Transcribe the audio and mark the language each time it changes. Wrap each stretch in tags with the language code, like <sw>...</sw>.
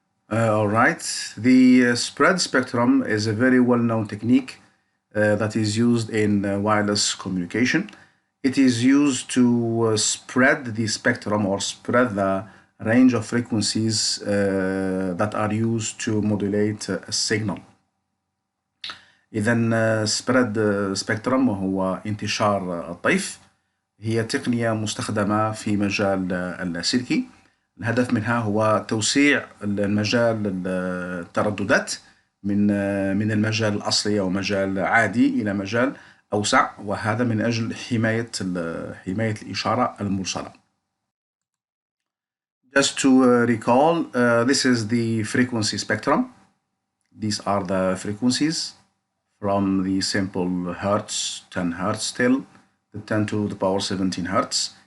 <en>All right, the spread spectrum is a very well-known technique that is used in wireless communication. It is used to spread the spectrum or spread the range of frequencies that are used to modulate a signal.</en> <ar>إذا spread spectrum وهو انتشار الطيف هي تقنية مستخدمة في مجال اللاسلكي. الهدف منها هو توسيع المجال الترددات من المجال الأصلي أو مجال عادي إلى مجال أوسع، وهذا من أجل حماية الإشارة المرسلة.</ar> <en>Just to recall, this is the frequency spectrum. These are the frequencies from the simple hertz, 10 hertz till the 10 to the power 17 hertz.</en>